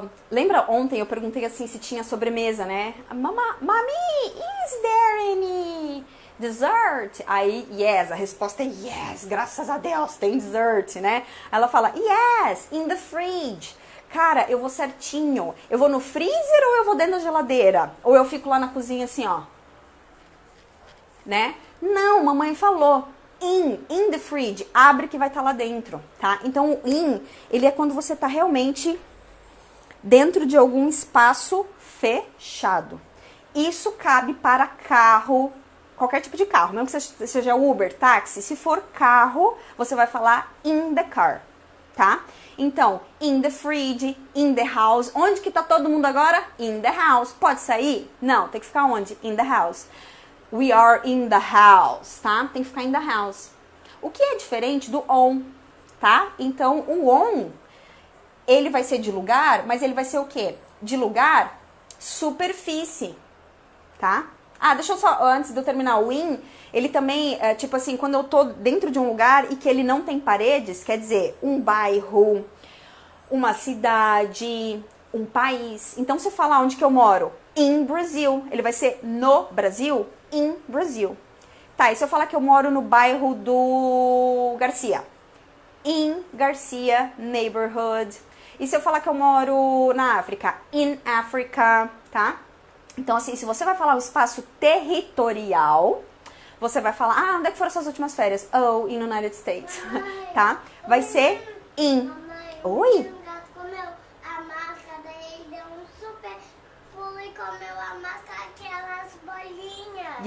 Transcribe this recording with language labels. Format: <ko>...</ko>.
<pt>Lembra ontem eu perguntei assim se tinha sobremesa, né?</pt> <en>Mami, is there any dessert?</en> <pt>Aí, yes, a resposta é yes, graças a Deus, tem dessert, né? Ela fala,</pt> <en>yes, in the fridge.</en> <pt>Cara, eu vou certinho. Eu vou no freezer ou eu vou dentro da geladeira? Ou eu fico lá na cozinha assim, ó. Né? Não, mamãe falou.</pt> <en>In the fridge,</en> <pt>abre que vai estar lá dentro, tá? Então, o in, ele é quando você tá realmente dentro de algum espaço fechado. Isso cabe para carro, qualquer tipo de carro, mesmo que seja Uber, táxi. Se for carro, você vai falar</pt> <en>in the car,</en> <pt>tá?</pt> <en>Então, in the fridge, in the house.</en> <pt>Onde que tá todo mundo agora?</pt> <en>In the house.</en> <pt>Pode sair? Não, tem que ficar onde?</pt> <en>In the house. We are in the house, tá?</en> <pt>Tem que ficar</pt> <en>in the house.</en> <pt>O que é diferente do on, tá? Então, o on, ele vai ser de lugar, mas ele vai ser o quê? De lugar, superfície, tá? Ah, deixa eu só, antes de eu terminar, o in, ele também, tipo assim, quando eu tô dentro de um lugar e que ele não tem paredes, quer dizer, um bairro, uma cidade, um país. Então, se eu falar onde que eu moro,</pt> <en>in Brazil,</en> <pt>ele vai ser no Brasil, in Brazil. Tá, e se eu falar que eu moro no bairro do Garcia?</pt> <en>In Garcia Neighborhood.</en> <pt>E se eu falar que eu moro na África?</pt> <en>In Africa,</en> <pt>tá? Então, assim, se você vai falar o espaço territorial, você vai falar, onde é que foram suas últimas férias?</pt> <en>Oh, in United States, tá?</en> <pt>Vai ser</pt> <en>in.</en> <pt>Mamãe, Oi? um gato comeu a máscara, daí ele deu um super pulo e comeu a máscara, aquelas bolinhas.</pt>